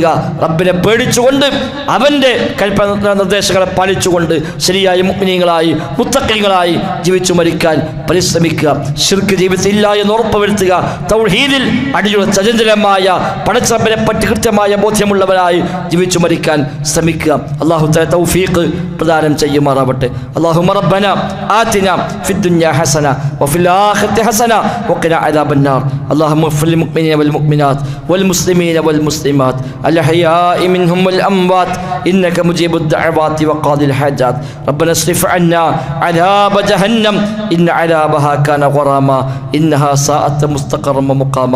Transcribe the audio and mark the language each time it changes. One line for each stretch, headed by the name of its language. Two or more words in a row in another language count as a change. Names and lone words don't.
Malayalam: റബ്ബിനെ പേടിച്ചുകൊണ്ട് അവൻ്റെ കൽപ്പന നിർദ്ദേശങ്ങളെ പാലിച്ചുകൊണ്ട് ശരിയായ മുഅ്മിനീങ്ങളായി മുത്തഖീങ്ങളായി ജീവിച്ചു മരിക്കാൻ പരിശ്രമിക്കുക. ശിർക്ക് ജീവിതത്തിൽ ഇല്ല എന്ന് ഉറപ്പുവരുത്തുക. തൗഹീദിൽ അടിയുറച്ച അചഞ്ചലമായ പടച്ചറബ്ബിനെ പറ്റി കൃത്യമായ ബോധ്യമുള്ളവരായി ജീവിച്ചു മരിക്കാൻ ശ്രമിക്കുക.
Arabic: الله تعالى
Malayalam: തൗഫീഖ് പ്രദാനം ചെയ്യുമാറാവട്ടെ.
Arabic: اللهم ربنا آتنا في الدنيا حسنة وفي الآخرة حسنة وقنا عذاب النار. اللهم اغفر للمؤمنين والمؤمنات والمسلمين والمسلمات الأحياء منهم والأموات إنك مجيب الدعوات وقاضي الحاجات. ربنا اصرف عنا عذاب جهنم إن عذابها كان غراما إنها ساءت مستقرا ومقاما.